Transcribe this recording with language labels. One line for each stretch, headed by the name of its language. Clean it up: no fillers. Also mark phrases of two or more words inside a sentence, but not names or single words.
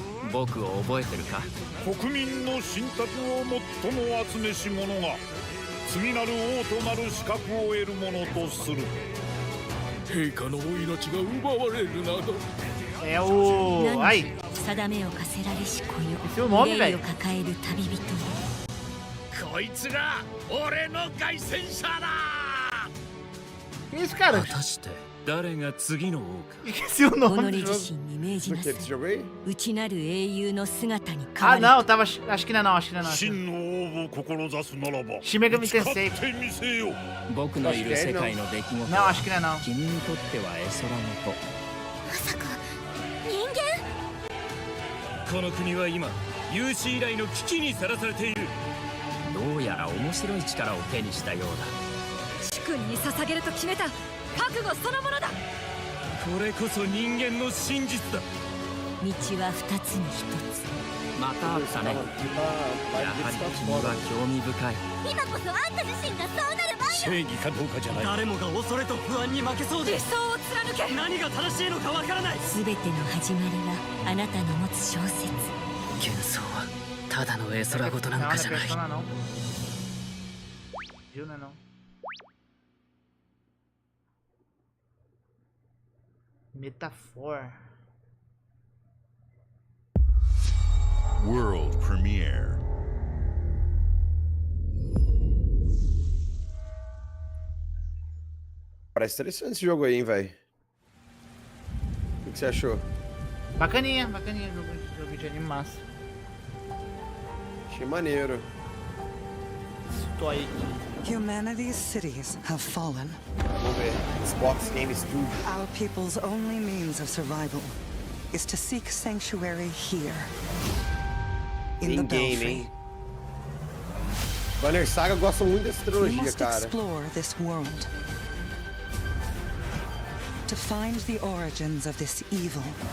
Japanese: 僕を覚えてるか？国民の信託を最も集めし者が次なる王となる資格を得るものとする。陛下のお命が奪われるなど。
Portuguese: É o... Ai!
Japanese: 定めを課せられし子よ。
Portuguese: Esse é o nome,
Japanese: 憂いを
Portuguese: velho.
Japanese: 抱える旅人よ。こいつが俺の凱旋者だ。
Portuguese: Que isso, cara?
Japanese: 果たして誰が次の王か。
Portuguese: Esqueci o
Japanese: 己
Portuguese: nome do
Japanese: 自
Portuguese: jogo.
Japanese: 身に命じなさい。
Portuguese: Esse jogo aí?
Japanese: 内なる英雄の姿に変わ
Portuguese: Ah,
Japanese: れ。
Portuguese: não, tava. Acho que não é não, acho que não é não.
Japanese: 真の王を志すならば Shin Megami 誓っ Tensei. てみせよ。僕のいる世界の出来事
Portuguese: Não,
Japanese: は
Portuguese: acho que não é não.
Japanese: 君にとっては絵空事。まさか人間？この国は今有史以来の危機にさらされている。どうやら面白い力を手にしたよう主君に捧げると決めた覚悟そのものだ。これこそ人間の真実だ。道は二つに一つ。だ。また会ったね。やはり君は興味深い。今こそあんた自身がそうなる前正義かどうかじゃない。誰もが恐れと不安に負けそうで理想を貫け。何が正しいのかわからない。全ての始まりはあなたの持つ小説。幻想はただの絵空事なん
Portuguese: Não,
Japanese: か
Portuguese: não
Japanese: じ
Portuguese: é
Japanese: ゃない。
Portuguese: Persona não. Viu, não é não. Metafor.
English: World Premiere.
Portuguese: Parece interessante esse jogo aí, hein, velho. O que você achou? Bacaninha, bacaninha. Jogo de anime massa. Achei maneiro. Stoic.
English: Humanity's cities have fallen.
Portuguese: Vamos ver. Xbox Game Studio.
English: Our people's only means of survival is to seek sanctuary here. In the
Portuguese: Game,
English: Belfry.
Portuguese: hein? Banner Saga gosta muito dessa
English: We
Portuguese: trilogia,
English: must
Portuguese: cara.
English: explore this world to find the origins of this evil.